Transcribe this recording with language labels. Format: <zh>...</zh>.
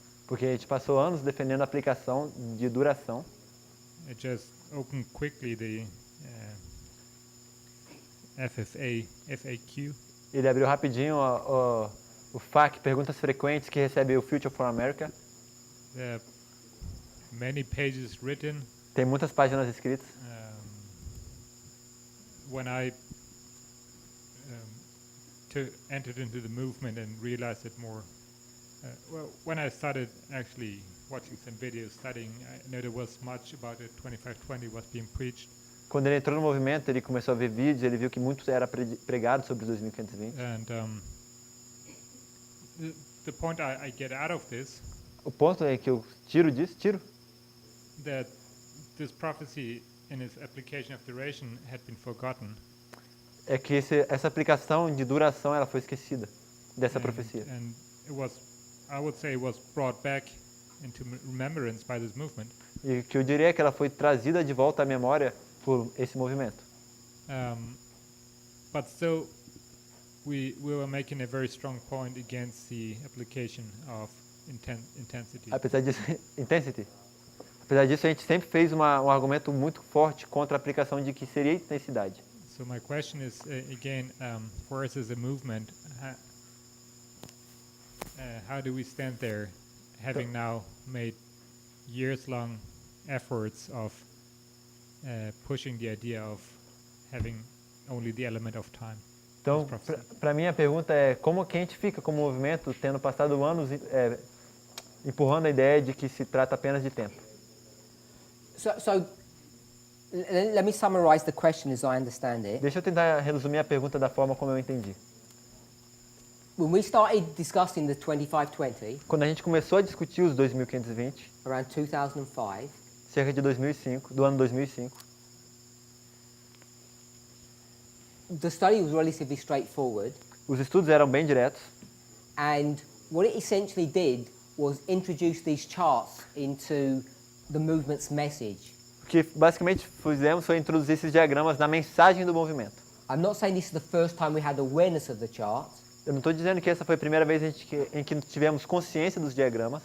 <pt>Porque a gente passou anos defendendo a aplicação de duração.</pt> <en>I just opened quickly the FAQ.</en> <pt>Ele abriu rapidinho o FAQ, Perguntas Frequentes, que recebe o Future for America.</pt> <en>There are many pages written.</en> <pt>Tem muitas páginas escritas.</pt> <en>When I entered into the movement and realized it more, well, when I started actually watching some videos, studying, I know there was much about the 2520 was being preached.</en> <pt>Quando ele entrou no movimento, ele começou a ver vídeos, ele viu que muito era pregado sobre os 2520.</pt> <en>And the point I get out of this,</en> <pt>O ponto é que eu tiro</pt> <en>that this prophecy in its application of duration had been forgotten.</en> <pt>É que essa aplicação de duração ela foi esquecida dessa profecia.</pt> <en>And it was, I would say, it was brought back into remembrance by this movement.</en> <pt>E o que eu diria é que ela foi trazida de volta à memória por esse movimento.</pt> <en>But still, we were making a very strong point against the application of intensity.</en> <pt>Apesar disso, intensity. Apesar disso, a gente sempre fez um argumento muito forte contra a aplicação de que seria intensidade.</pt> <en>So my question is, again, for us as a movement, how do we stand there, having now made years-long efforts of pushing the idea of having only the element of time?</en> <pt>Então, para mim a pergunta é como que a gente fica como movimento tendo passado anos empurrando a ideia de que se trata apenas de tempo.</pt> <en>So let me summarize the question as I understand it.</en> <pt>Deixa eu tentar resumir a pergunta da forma como eu entendi.</pt> <en>When we started discussing the 2520,</en> <pt>Quando a gente começou a discutir os 2520,</pt> <en>around 2005,</en> <pt>cerca de 2005, do ano 2005,</pt> <en>the study was relatively straightforward,</en> <pt>os estudos eram bem diretos.</pt> <en>and what it essentially did was introduce these charts into the movement's message.</en> <pt>O que basicamente fizemos foi introduzir esses diagramas na mensagem do movimento.</pt> <en>I'm not saying this is the first time we had awareness of the charts,</en> <pt>Eu não estou dizendo que essa foi a primeira vez em que tivemos consciência dos diagramas,</pt>